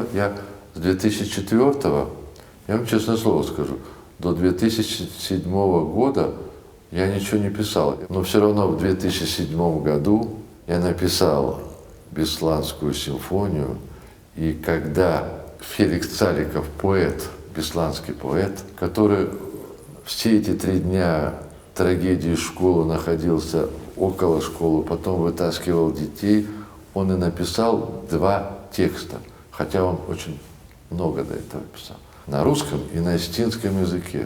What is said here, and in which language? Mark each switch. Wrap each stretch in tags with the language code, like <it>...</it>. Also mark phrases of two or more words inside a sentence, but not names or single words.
<ru>Я с 2004-го, я вам честное слово скажу, до 2007 года я ничего не писал. Но все равно в 2007 году я написал Бесланскую симфонию, и когда Феликс Цаликов, поэт, бесланский поэт, который все эти 3 дня трагедии школы находился около школы, потом вытаскивал детей, он и написал 2 текста, хотя он очень много до этого писал, на русском и на остинском языке.</ru>